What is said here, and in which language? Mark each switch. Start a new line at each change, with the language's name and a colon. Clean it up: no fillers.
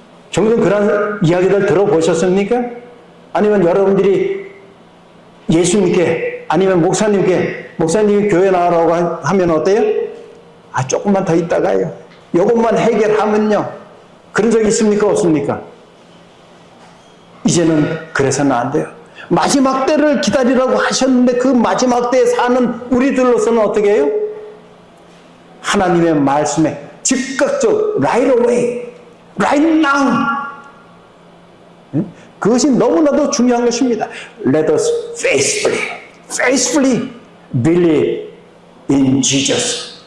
Korean: 종종 그런 이야기들 들어보셨습니까? 아니면 여러분들이 예수님께 아니면 목사님이 교회 나오라고 하면 어때요? 조금만 더 있다가요. 이것만 해결하면요. 그런 적 있습니까? 없습니까? 이제는 그래서는 안 돼요. 마지막 때를 기다리라고 하셨는데 그 마지막 때에 사는 우리들로서는 어떻게 해요? 하나님의 말씀에 즉각적
English: right away, right now.
Korean: 그것이 너무나도 중요한 것입니다.
English: Let us faithfully believe in Jesus.